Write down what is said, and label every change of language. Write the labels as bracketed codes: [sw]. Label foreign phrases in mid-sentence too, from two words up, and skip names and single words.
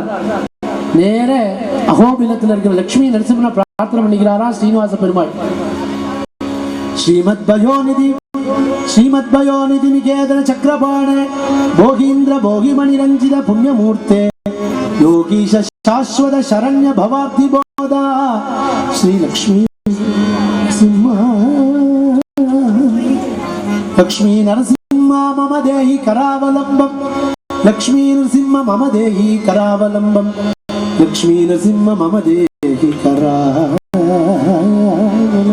[ta] நேர அகோபிலத்தில் இருக்கிற லட்சுமி நரசிம்மனை பிரார்த்தனை பண்ணிக்கிறாரா ஸ்ரீனிவாச பெருமாள். [sa] श्रीमत्पयोनिधि निकेतन चक्रपाणे भोगीन्द्र भोगिमणि रञ्जित पुण्यमूर्ते योगीश शाश्वत शरण्य भवाब्धि पोत श्री लक्ष्मी लक्ष्मी नरसिंह मम देहि करावलंबम. लक्ष्मी नरसिंह मम देहि करावलंबम. लक्ष्मी नरसिंह मम देहि करावलंबम.